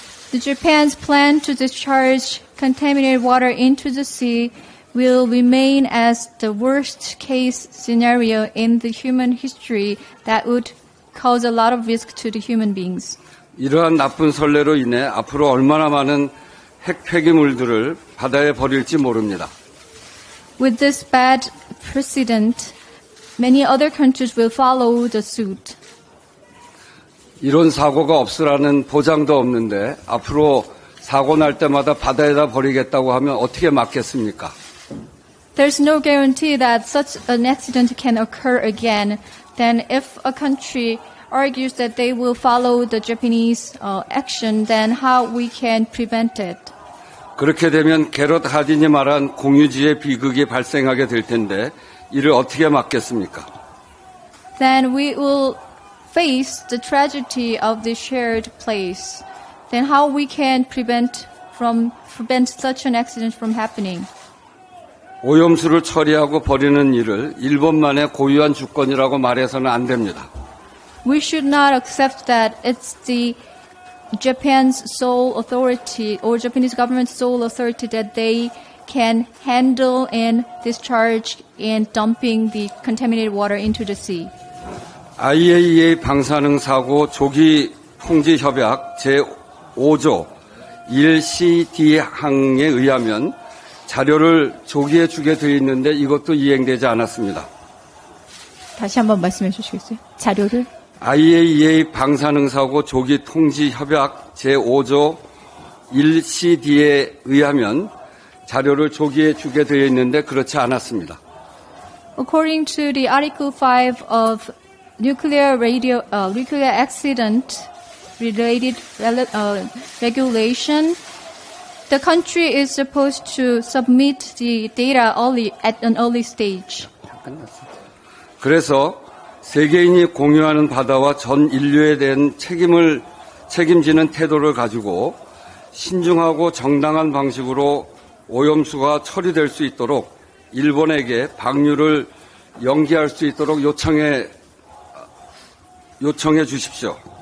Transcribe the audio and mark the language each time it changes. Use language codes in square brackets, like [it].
[en] The Japan's plan to discharge contaminated water into the sea will remain as the worst case scenario in the human history that would cause a lot of risk to the human beings. [ko] 이러한 나쁜 선례로 인해 앞으로 얼마나 많은 핵 폐기물들을 바다에 버릴지 모릅니다. [en] With this bad precedent, many other countries will follow the suit. [ko] 이런 사고가 없으라는 보장도 없는데 앞으로 사고 날 때마다 바다에다 버리겠다고 하면 어떻게 막겠습니까? [en] There's no guarantee that such an accident can occur again. Then if a country argues that they will follow the Japanese action, then how we can prevent it? [ko] 그렇게 되면 게롯 하딘이 말한 공유지의 비극이 발생하게 될 텐데 이를 어떻게 막겠습니까? [en] Then we will face the tragedy of the shared place. Then how we can prevent such an accident from happening? [ko] 오염수를 처리하고 버리는 일을 일본만의 고유한 주권이라고 말해서는 안 됩니다. [en] We should not accept that it's the Japan's sole authority or Japanese government's sole authority that they can handle and discharge and dumping the contaminated water into the sea. [ko] IAEA 방사능 사고 조기 통지 협약 제5조 1CD 항에 의하면 자료를 조기에 주게 되어 있는데 이것도 이행되지 않았습니다. 다시 한번 말씀해 주시겠어요? 자료를? IAEA 방사능 사고 조기 통지 협약 제5조 1CD에 의하면 자료를 조기에 주게 되어 있는데 그렇지 않았습니다. [en] According to the Article 5 of nuclear accident related regulation, the country is supposed to submit the data at an early stage. [ko] 그래서 세계인이 공유하는 바다와 전 인류에 대한 책임지는 태도를 가지고 신중하고 정당한 방식으로 오염수가 처리될 수 있도록 일본에게 방류를 연기할 수 있도록 요청해 주십시오.